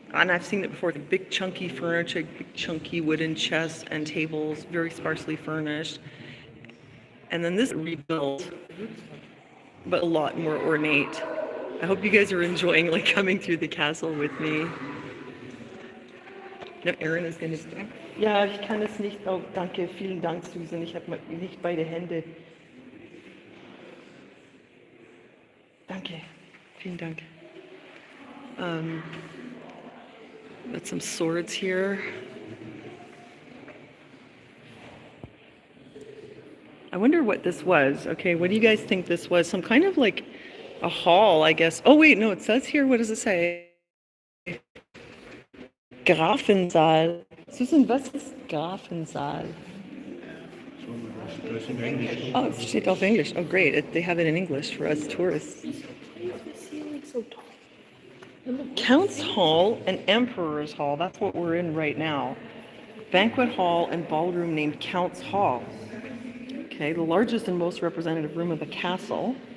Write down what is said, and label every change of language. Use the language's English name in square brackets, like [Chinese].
[English] And I've seen it before, the big chunky furniture, big chunky wooden chests and tables, very sparsely furnished. And then this rebuilt, but a lot more ornate. I hope you guys are enjoying like coming through the castle with me. No, Aaron is going to stay. [German] Ja, ich kann es nicht. Oh, danke, vielen Dank, Susan. Ich habe nicht beide Hände. Danke, vielen Dank. [English] Got some swords here. I wonder what this was. Okay, what do you guys think this was? Some kind of like a hall, I guess. Oh wait, no, it says here, what does it say? Grafensaal. [German] Susan, was ist Grafensaal? Oh, it steht auf English. [English] Oh great, they have it in English for us tourists. Count's Hall and Emperor's Hall, that's what we're in right now. Banquet hall and ballroom named Count's Hall. Okay, the largest and most representative room of the castle.